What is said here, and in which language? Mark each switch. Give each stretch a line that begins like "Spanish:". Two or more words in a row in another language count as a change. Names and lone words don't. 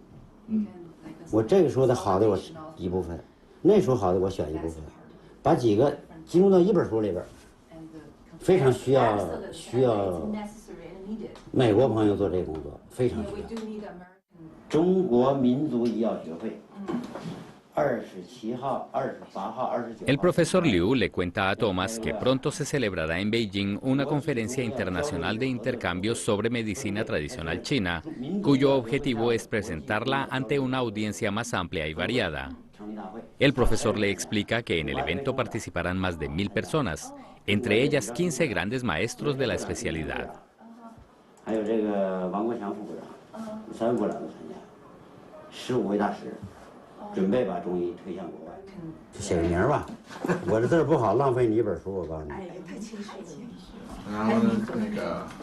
Chinese: 我这个书的好的我一部分，那书好的我选一部分，把几个集中到一本书里边，非常需要。美国朋友做这个工作非常需要。中国民族医药学会27号、28号、29号。
Spanish: El profesor Liu le cuenta a Thomas que pronto se celebrará en Beijing una conferencia internacional de intercambio sobre medicina tradicional china, cuyo objetivo es presentarla ante una audiencia más amplia y variada. El profesor le explica que en el evento participarán más de 1000 personas, entre ellas 15 grandes maestros de la especialidad.
Chinese: 还有这个王国强副部长、3位部长都参加，15位大师，准备把中医推向国外。写个名吧，我这字不好，浪费你一本书，我告诉你。哎，太谦虚了。然后呢，那个。